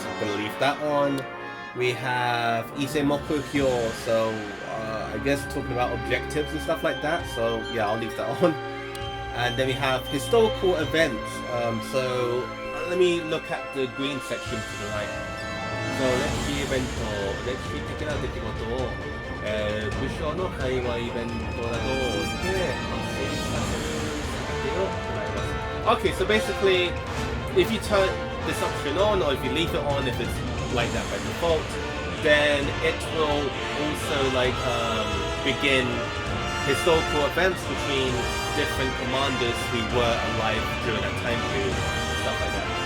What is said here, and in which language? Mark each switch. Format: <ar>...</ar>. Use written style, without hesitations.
<en>I'm going to leave that on. We have Isemoku Hyo, so I guess talking about objectives and stuff like that. So yeah, I'll leave that on. And then we have historical events. So let me look at the green section to the right.</en> <ja>So 歴史イベント、歴史的な出来事を、武将の会話イベントなどで発生させる設定を行います。</ja> <en>Okay, so basically, if you turn this option on, or if you leave it on, if it's like that by default, then it will also like begin historical events between different commanders who were alive during that time period, stuff like that.</en>